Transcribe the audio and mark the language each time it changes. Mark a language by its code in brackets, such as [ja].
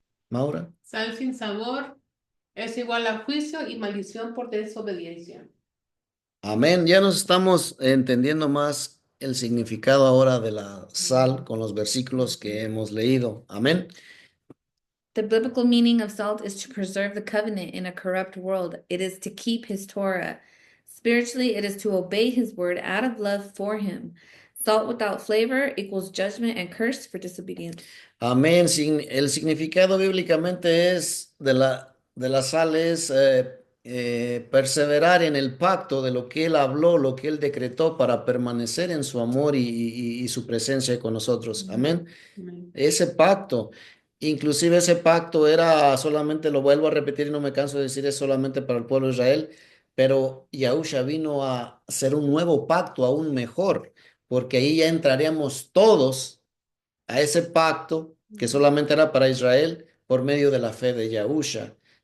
[es] Maura. Sal sin sabor es igual a juicio y maldición por desobediencia. Amén. Ya nos estamos entendiendo más el significado ahora de la sal con los versículos que hemos leído. Amén. [en] The biblical meaning of salt is to preserve the covenant in a corrupt world. It is to keep his Torah. Spiritually, it is to obey his word out of love for him. Salt without flavor equals judgment and curse for disobedience. [es] Amén. El significado bíblicamente es de la sal es perseverar en el pacto de lo que Él habló, lo que Él decretó para permanecer en su amor y su presencia con nosotros. Amén. Amén. Ese pacto, inclusive ese pacto era solamente, lo vuelvo a repetir y no me canso de decir, es solamente para el pueblo de Israel, pero Yahusha vino a hacer un nuevo pacto aún mejor, porque ahí ya entraríamos todos a ese pacto que solamente era para Israel por medio de la fe de Yahusha.